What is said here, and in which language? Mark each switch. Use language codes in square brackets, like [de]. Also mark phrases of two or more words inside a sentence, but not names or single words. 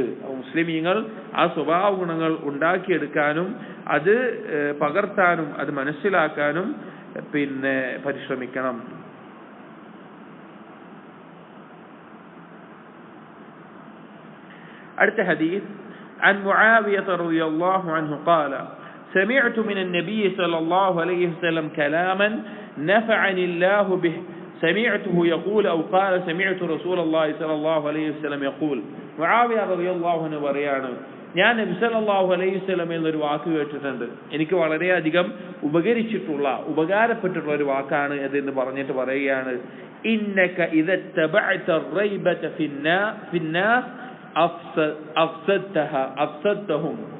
[ml] മുസ്ലിമീങ്ങൾ ആ സ്വഭാവ ഗുണങ്ങൾ ഉണ്ടാക്കിയെടുക്കാനും അത് പകർത്താനും അത് മനസ്സിലാക്കാനും പരിശ്രമിക്കണം. അടുത്ത ഹദീസ്, [ar] عن معاوية رضي الله عنه قال سمعت من النبي صلى الله عليه وسلم كلاما نفعني الله به سمعته يقول أو قال سمعت رسول الله صلى الله عليه وسلم يقول. معاوية رضي الله عنه [ml] പറയാണ്, ഞാൻ നബി [ar] صلى الله عليه وسلم [ml] എന്നൊരു വാക്ക് കേട്ടിട്ടുണ്ട്, എനിക്ക് വളരെയധികം ഉപകാരപ്പെട്ടിട്ടുള്ള ഒരു വാക്കാണ് അതെന്ന് പറഞ്ഞിട്ട് പറയുകയാണ്, [ar] إنك إذا تبعت ريبة في الناس أفسدتهم.